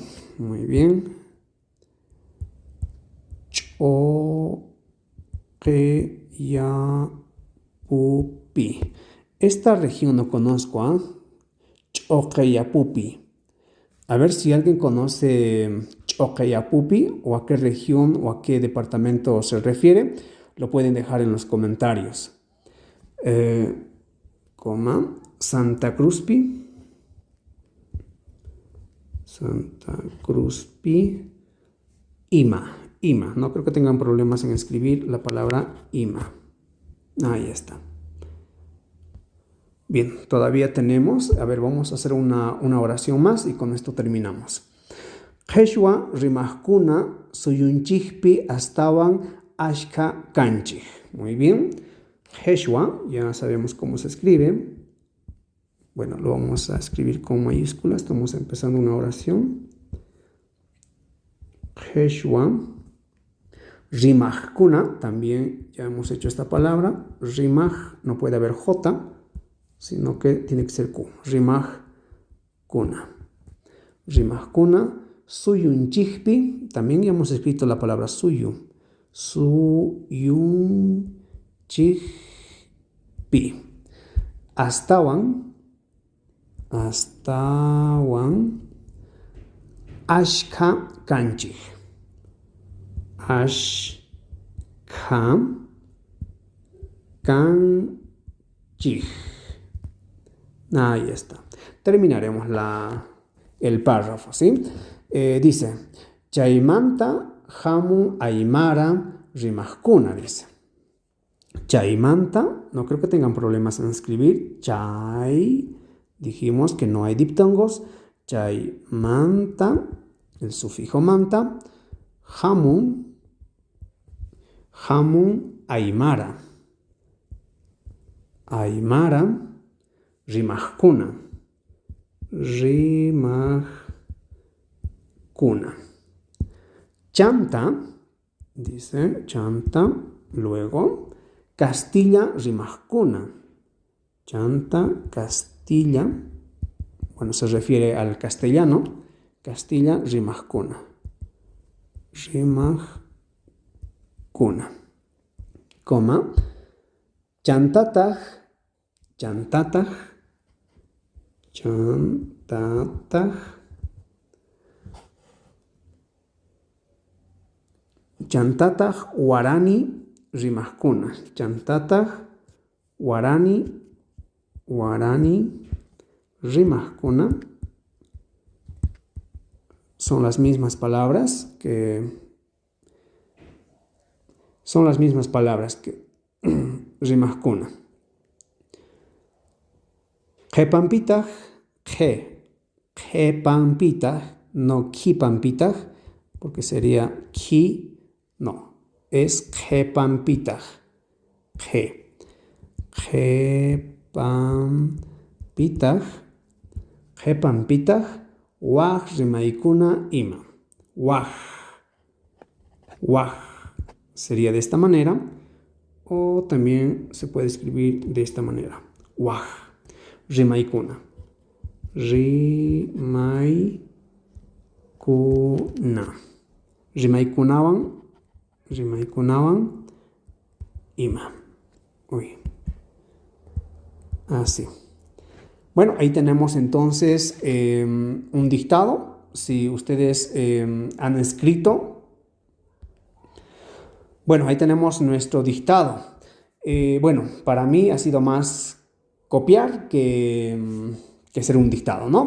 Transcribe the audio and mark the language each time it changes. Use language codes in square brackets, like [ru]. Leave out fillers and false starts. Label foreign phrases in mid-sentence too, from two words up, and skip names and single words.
[es] Muy bien. Choqueyapupi. Esta región no conozco, ¿ah? Choqueyapupi. A ver si alguien conoce Choqueyapupi o a qué región o a qué departamento se refiere. Lo pueden dejar en los comentarios. Santa Cruzpi. Santa Cruzpi. [qu] Ima. Ima. [es] No creo que tengan problemas en escribir la palabra Ima. Ahí está. Bien, todavía tenemos, a ver, vamos a hacer una oración más y con esto terminamos. [qu] Qhechwa rimajkuna suyunchikpi astawan ashka kanchik. [es] Muy bien. Qhechwa, ya sabemos cómo se escribe. Bueno, lo vamos a escribir con mayúsculas. Estamos empezando una oración. [qu] Qhechwa rimajkuna, [es] también ya hemos hecho esta palabra. Rimaj, no puede haber J, sino que tiene que ser Q. [qu] Rimajkuna. Rimajkuna. Suyunchikpi, [es] también ya hemos escrito la palabra suyu. [qu] Suyunchikpi. Astawan. Ashka kanchik. Ashka kanchik. [es] Ahí está. Terminaremos el párrafo, ¿sí? Dice, [qu] Chaimanta hamun aymara rimajkuna, [es] dice. Chaimanta, no creo que tengan problemas en escribir. Chay, dijimos que no hay diptongos. Chaimanta, el sufijo manta. [qu] Hamun aymara. Aymara rimajkuna. [es] Chanta, dice, chanta, luego, [qu] Castilla rimajkuna. Chanta, [es] Castilla, bueno, se refiere al castellano, [qu] Castilla rimajkuna. Rimajkuna. Coma, chantataj, Chantataj. Chantataj warani rimajkuna. Chantataj warani rimajkuna. [es] Son las mismas palabras que rimajkuna. [qu] Qhepampitaj, qhepampitaj, [es] no qhipampitaj, porque sería qhi, no, es qhepampitaj. [qu] Qhepampitaj, waj rimaykuna ima. [es] Waj sería de esta manera, o también se puede escribir de esta manera. [qu] Waj rimaykuna. Rimaykunawan ima. [es] Así. Bueno, ahí tenemos entonces un dictado. Si ustedes han escrito, bueno, ahí tenemos nuestro dictado. Bueno, para mí ha sido más copiar que hacer un dictado, ¿no?